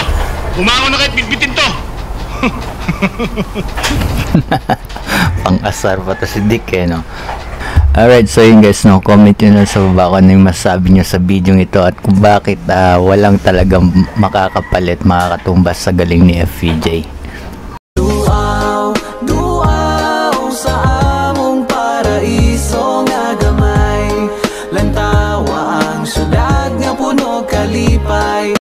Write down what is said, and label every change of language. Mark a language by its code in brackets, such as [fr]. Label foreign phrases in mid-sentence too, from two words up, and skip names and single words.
[tl] Bumangon na kahit bitbitin to! Pang-asar pa to si Dick eh, no? [en] Alright, so [tl] yun guys, no, comment nyo na sa baba kung ano yung masabi nyo sa video ito at kung bakit walang talagang makakapalit, makakatumbas sa galing ni FVJ. [ceb] Duaw, duaw sa among paraiso nga gamay, lantawa ang syudad nga puno kalipay.